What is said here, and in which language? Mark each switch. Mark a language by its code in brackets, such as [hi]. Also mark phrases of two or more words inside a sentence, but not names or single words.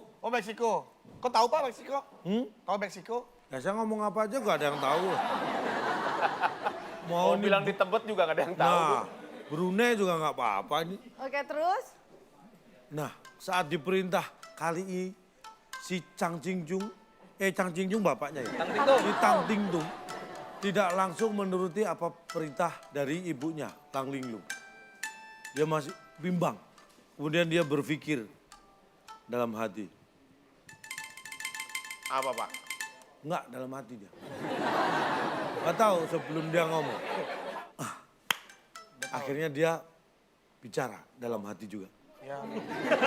[id] Oh, Meksiko. Kok tahu, Pak, Meksiko? Tahu Meksiko? Ya saya ngomong apa aja gak ada yang tahu. Mau nih, bilang di Tebet juga nggak ada yang tahu. Nah, Brunei juga nggak apa-apa ini. Oke terus. Nah, saat diperintah kali ini si Chang Ching Chung bapaknya ya. Tang Ting Tung. Si Tang Ting Tung tidak langsung menuruti apa perintah dari ibunya, Lang Linglung. Dia masih bimbang. Kemudian dia berpikir dalam hati. Apa, Pak? Enggak, dalam hati dia. Nggak tahu sebelum dia ngomong. Akhirnya dia bicara dalam hati juga.